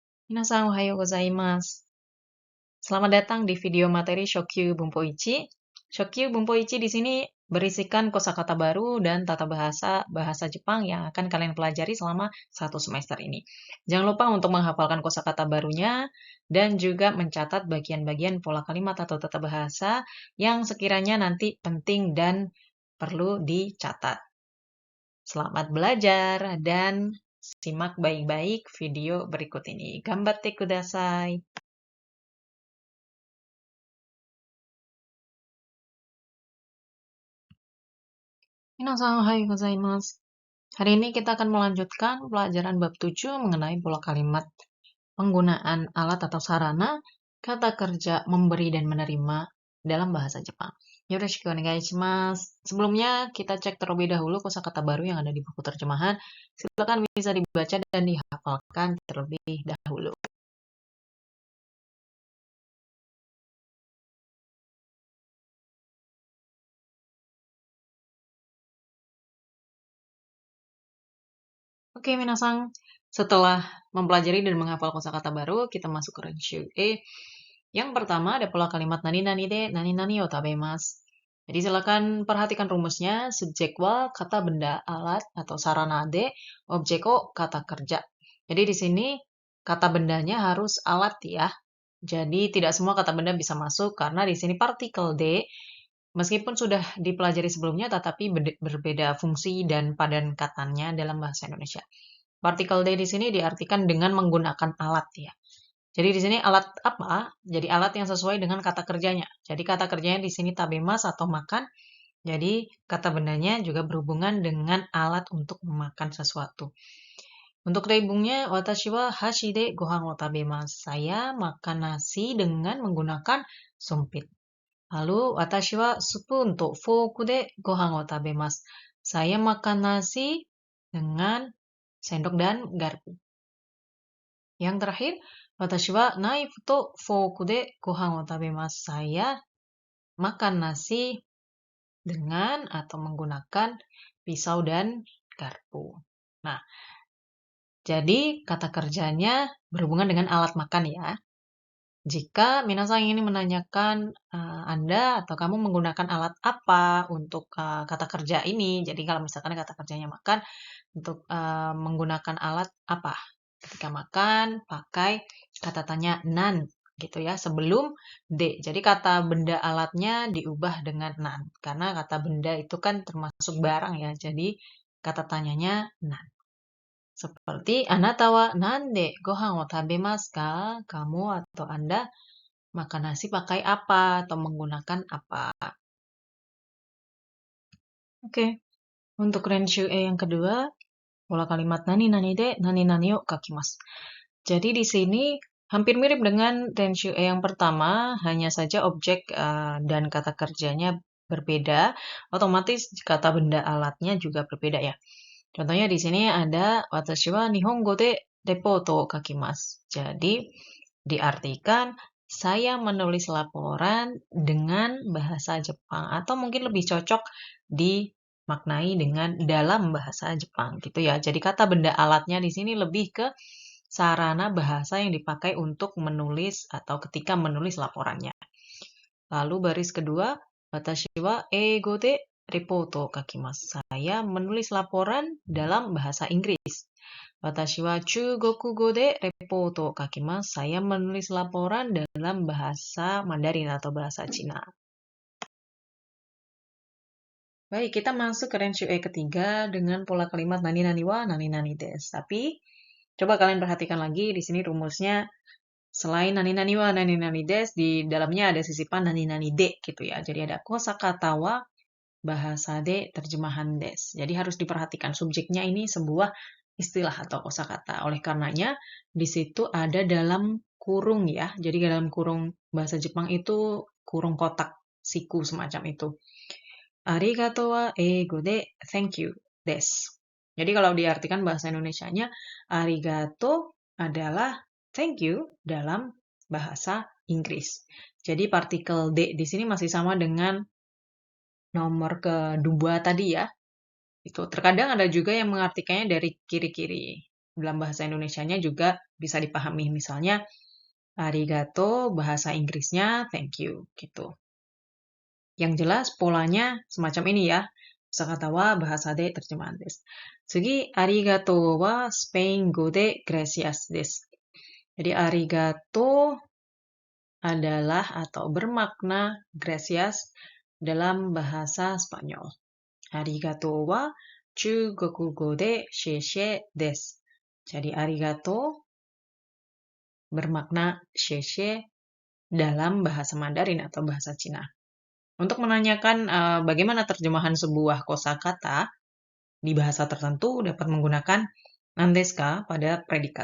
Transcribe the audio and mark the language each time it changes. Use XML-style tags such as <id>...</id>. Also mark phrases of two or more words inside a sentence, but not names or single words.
<ja>Minasan ohayo gozaimasu.</ja> <id>Selamat datang di video materi Shokyu Bunpoichi. Shokyu Bunpoichi di sini berisikan kosakata baru dan tata bahasa bahasa Jepang yang akan kalian pelajari selama 1 semester ini. Jangan lupa untuk menghafalkan kosakata barunya dan juga mencatat bagian-bagian pola kalimat atau tata bahasa yang sekiranya nanti penting dan perlu dicatat. Selamat belajar dan simak baik-baik video berikut ini.</id> <ja>Gambatte kudasai. Minasan ohayo gozaimasu.</ja> <id>Hari ini kita akan melanjutkan pelajaran bab 7 mengenai pola kalimat, penggunaan alat atau sarana, kata kerja memberi dan menerima dalam bahasa Jepang.</id> <ja>Yoroshiku onegai shimasu.</ja> <id>Sebelumnya kita cek terlebih dahulu kosakata baru yang ada di buku terjemahan. Silakan bisa dibaca dan dihafalkan terlebih dahulu. Oke, minasang. Setelah mempelajari dan menghafal kosakata baru, kita masuk ke Renshu E. Yang pertama ada pola kalimat</id> <ja>nani nani de nani nani o tabemasu.</ja> <id>Jadi silakan perhatikan rumusnya. Subjek wa kata benda alat atau sarana de, objek o kata kerja. Jadi di sini kata bendanya harus alat ya. Jadi tidak semua kata benda bisa masuk karena di sini partikel de meskipun sudah dipelajari sebelumnya, tetapi berbeda fungsi dan padan katanya dalam bahasa Indonesia. Partikel D di sini diartikan dengan menggunakan alat ya. Jadi di sini alat apa? Jadi alat yang sesuai dengan kata kerjanya. Jadi kata kerjanya di sini tabemas atau makan. Jadi kata bendanya juga berhubungan dengan alat untuk memakan sesuatu. Untuk reibungnya,</id> <ja>watashi wa hashi de gohan wo tabemasu.</ja> <id>Saya makan nasi dengan menggunakan sumpit. Lalu,</id> <ja>watashi wa spoon to fork de gohan wo tabemasu.</ja> <id>Saya makan nasi dengan sendok dan garpu. Yang terakhir,</id> <ja>watashi wa knife to fork de gohan wo tabemasu.</ja> <id>Saya makan nasi dengan atau menggunakan pisau dan garpu. Nah, jadi kata kerjanya berhubungan dengan alat makan ya. Jika minasang ingin menanyakan Anda atau kamu menggunakan alat apa untuk kata kerja ini, jadi kalau misalkan kata kerjanya makan, untuk menggunakan alat apa? Ketika makan, pakai kata tanya nan, gitu ya, sebelum de. Jadi kata benda alatnya diubah dengan nan, karena kata benda itu kan termasuk barang ya, jadi kata tanyanya nan.</id> <ja>Seperti anata wa nande gohan wo tabemasu ka?</ja> <id>Kamu atau Anda makan nasi pakai apa atau menggunakan apa? Oke. Untuk Renshu E yang kedua, pola kalimat</id> <ja>nani nani de nani nani o kakimasu.</ja> <id>Jadi di sini hampir mirip dengan Renshu E yang pertama, hanya saja objek dan kata kerjanya berbeda, otomatis kata benda alatnya juga berbeda ya. Contohnya di sini ada</id> <ja>watashi wa nihongo de reporto o kakimasu.</ja> <id>Jadi diartikan saya menulis laporan dengan bahasa Jepang atau mungkin lebih cocok dimaknai dengan dalam bahasa Jepang gitu ya. Jadi kata benda alatnya di sini lebih ke sarana bahasa yang dipakai untuk menulis atau ketika menulis laporannya. Lalu baris kedua,</id> <ja>watashi wa eigo de reporto kakimasu.</ja> <id>Saya menulis laporan dalam bahasa Inggris.</id> <ja>Watashi wa chugokugo de reporto kakimasu.</ja> <id>Saya menulis laporan dalam bahasa Mandarin atau bahasa Cina. Baik, kita masuk ke Renshu E ketiga dengan pola kalimat</id> <ja>nani nani wa nani nani desu.</ja> <id>Tapi coba kalian perhatikan lagi di sini rumusnya. Selain</id> <ja>nani nani wa nani nani desu,</ja> <id>di dalamnya ada sisipan</id> <ja>nani nani de</ja> <id>gitu ya. Jadi ada kosakata wa, bahasa de, terjemahan des. Jadi harus diperhatikan subjeknya ini sebuah istilah atau kosakata. Oleh karenanya di situ ada dalam kurung ya. Jadi dalam kurung bahasa Jepang itu kurung kotak siku semacam itu.</id> <ja>Arigato wa eigo de</ja> <en>thank you</en> <ja>desu.</ja> <id>Jadi kalau diartikan bahasa Indonesianya, arigato adalah</id> <en>thank you</en> <id>dalam bahasa Inggris. Jadi partikel D di sini masih sama dengan nomor kedua tadi ya. Itu terkadang ada juga yang mengartikannya dari kiri-kiri. dalam bahasa Indonesianya juga bisa dipahami. Misalnya, arigato, bahasa Inggrisnya</id> <en>thank you,</en> <id>gitu. Yang jelas polanya semacam ini ya. Kosakata wa bahasa de terjemahan desu.</id> <ja>Tsugi, arigato wa Spain go de gracias desu.</ja> <id>Jadi arigato adalah atau bermakna gracias dalam bahasa Spanyol.</id> <ja>Arigato wa Chugokugo de sheshe desu.</ja> <id>Jadi arigato bermakna sheshe dalam bahasa Mandarin atau bahasa Cina. Untuk menanyakan bagaimana terjemahan sebuah kosakata di bahasa tertentu dapat menggunakan</id> <ja>nandesu ka</ja> <id>pada predikat.</id>